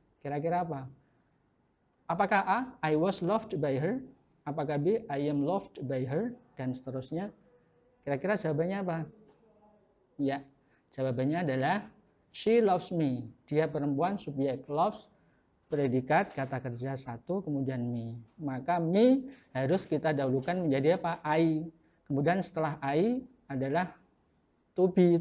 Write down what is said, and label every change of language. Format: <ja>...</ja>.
<id>Kira-kira apa? Apakah A,</id> <en>I was loved by her?</en> <id>Apakah B,</id> <en>I am loved by her?</en> <id>Dan seterusnya. Kira-kira jawabannya apa? Ya, jawabannya adalah</id> <en>she loves me.</en> <id>Dia perempuan, subjek, loves, predikat, kata kerja 1, kemudian me. Maka me harus kita dahulukan menjadi apa? I. Kemudian setelah I adalah to be.</id>